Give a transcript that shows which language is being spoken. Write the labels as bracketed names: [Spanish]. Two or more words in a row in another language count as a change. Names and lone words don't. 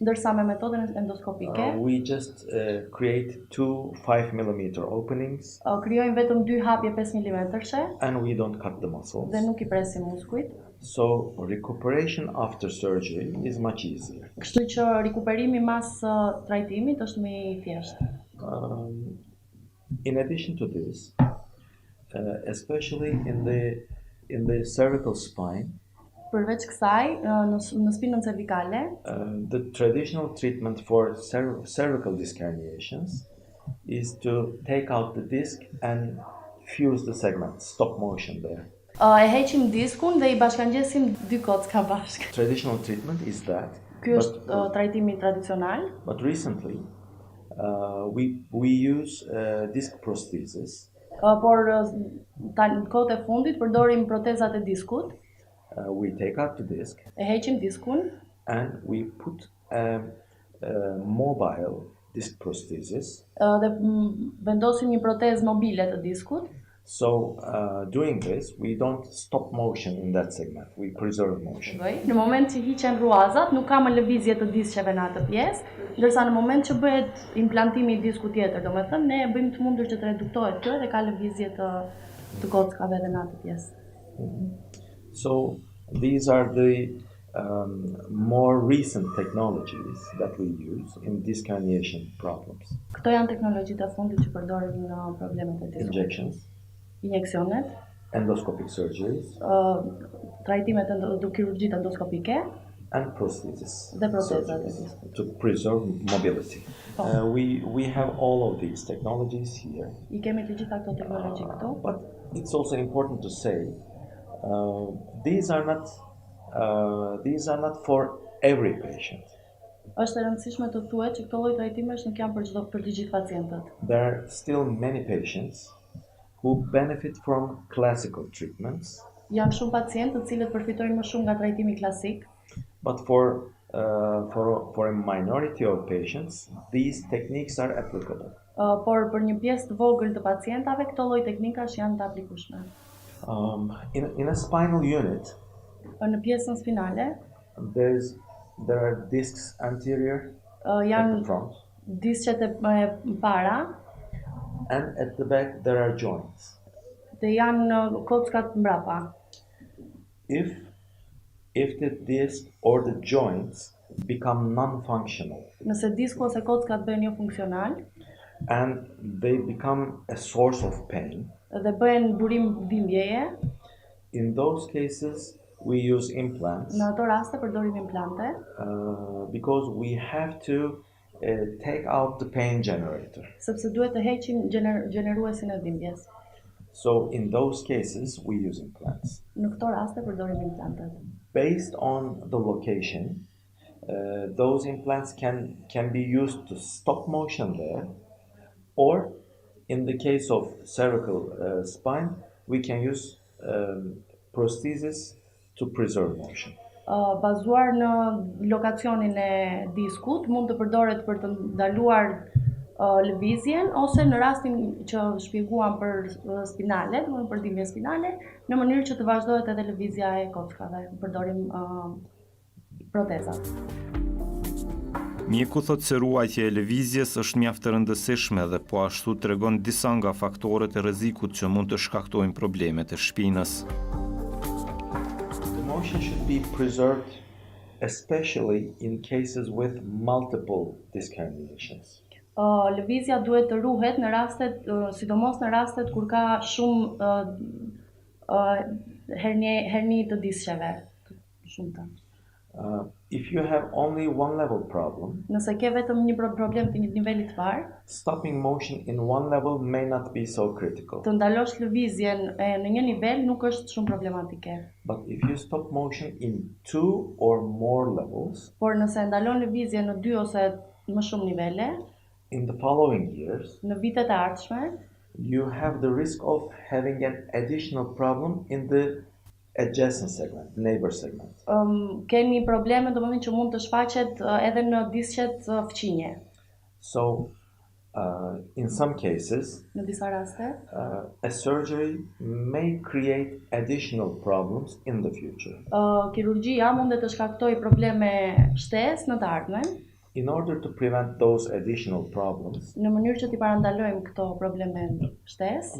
[Albanian] ndërsa me metodën endoskopike [English] we just create two 5 millimeter openings, [Albanian] krijojmë vetëm 2 hapje 5 mm [English] and we don't cut the muscles. [Albanian] dhe nuk i presim muskujt. [English] So recuperation after surgery is much easier. [Albanian] Kështu që rikuperimi mas trajtimit është më i thjeshtë. [English] In addition to this, especially in the cervical spine, [Albanian] Përveç kësaj, në spinën cervikale, [English] the traditional treatment for cervical disc herniations is to take out the disc and fuse the segment, stop motion there. [Albanian] E heqim diskun dhe i bashkangjesim 2 kocka bashkë. [English] Traditional treatment is that. [Albanian] Ky është trajtimi tradicional. [English] But recently, we use disc prosthesis. [Albanian] Por kohët e fundit përdorim protezat e diskut. [English] We take out the disc [Albanian] E heqim diskun [English] and we put a mobile disc prosthesis. [Albanian] Dhe vendosim një protezë mobile të diskut. [English] So doing this, we don't stop motion in that segment. We preserve motion. [Albanian] Në moment që hiqen ruazat, nuk ka më lëvizje të disksheve në atë pjesë, ndërsa në moment që bëhet implantimi i diskut tjetër, domethënë ne bëjmë të mundur që të reduktohet kjo dhe ka lëvizje të kockave edhe në atë pjesë. [English] So these are the more recent technologies that we use in disc herniation problems. [Albanian] Këto janë teknologjitë e fundit që përdoren në problemet e diskut. [English] Injections, [Albanian] Injeksionet, [English] endoscopic surgeries, [Albanian] trajtimet kirurgjisë endoskopike [English] and prosthesis [Albanian] dhe protezat e [English] surgeries [Albanian] diskut. [English] to preserve mobility. We have all of these technologies here, [Albanian] I kemi të gjitha këto teknologji këtu, [English] but it's also important to say these are not for every patient. [Albanian] Është e rëndësishme të thuhet që këto lloj trajtimesh nuk janë për të gjithë pacientët. [English] There are still many patients who benefit from classical treatments, [Albanian] Janë shumë pacientë të cilët përfitojnë më shumë nga trajtimi klasik, [English] but for a minority of patients, these techniques are applicable. [Albanian] por për një pjesë të vogël të pacientave këto lloj teknikash janë të aplikueshme. [English] In a spinal unit, [Albanian] Në pjesën spinale [English] there are discs anterior at the [Albanian] janë [English] front, [Albanian] disqet e para [English] and at the back there are joints. [Albanian] dhe janë kockat mbrapa. [English] If the disc or the joints become non-functional [Albanian] Nëse disku ose kockat bëhen jo funksional [English] and they become a source of pain, [Albanian] dhe bëhen burim dhimbjeje, [English] in those cases we use implants [Albanian] në ato raste përdorim implante, [English] because we have to take out the pain generator. [Albanian] sepse duhet të heqim gjeneruesin e dhimbjes. [English] So in those cases we use implants. [Albanian] Në këto raste përdorim implantet. [English] Based on the location, those implants can be used to stop motion there, or in the case of cervical spine, we can use prosthesis to preserve motion. [Albanian] Bazuar në lokacionin e diskut, mund të përdoret për të ndaluar lëvizjen ose në rastin që shpjeguam për spinale, domethënë për dhimbje spinale, në mënyrë që të vazhdohet edhe lëvizja e kockave. Përdorim protezat. Mjeku thot se ruajtja e lëvizjes është mjaft e rëndësishme dhe po ashtu tregon disa nga faktorët e rrezikut që mund të shkaktojnë problemet e shpinës. [English] The motion should be preserved, especially in cases with multiple disc herniations. [Albanian] Lëvizja duhet të ruhet në rastet, sidomos në rastet kur ka shumë herni të disksheve, shumëta. [English] If you have only one level problem, [Albanian] Nëse ke vetëm një problem të një niveli të parë, [English] stopping motion in one level may not be so critical. [Albanian] të ndalosh lëvizjen në një nivel nuk është shumë problematike. [English] But if you stop motion in 2 or more levels, [Albanian] Por nëse ndalon lëvizjen në 2 ose më shumë nivele, [English] in the following years, [Albanian] në vitet e ardhshme, [English] you have the risk of having an additional problem in the adjacent segment, neighbor segment. [Albanian] Keni probleme domethënë që mund të shfaqet edhe në disqet fqinje. [English] So, in some cases, [Albanian] Në disa raste, [English] a surgery may create additional problems in the future. [Albanian] kirurgjia mund të shkaktojë probleme shtesë në të ardhmen. [English] In order to prevent those additional problems, [Albanian] Në mënyrë që t'i parandalojmë këto probleme shtesë,